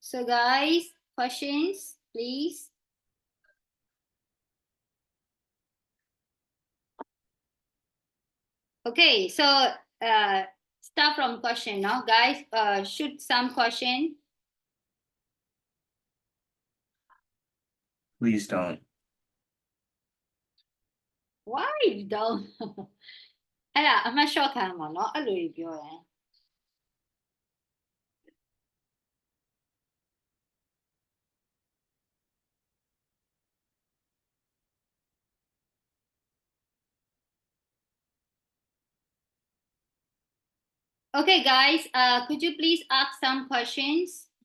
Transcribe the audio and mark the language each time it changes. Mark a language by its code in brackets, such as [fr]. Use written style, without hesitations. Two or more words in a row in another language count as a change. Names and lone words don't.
[en] So guys, questions, please. Okay, so start from question now, guys. Shoot some question. Please don't. Why you don't? [my] အဲ့ဒါအမှတ်လျှော့ခံမှာเนาะအဲ့လိုကြီးပြောရင် [en] Okay, guys, could you please ask some questions?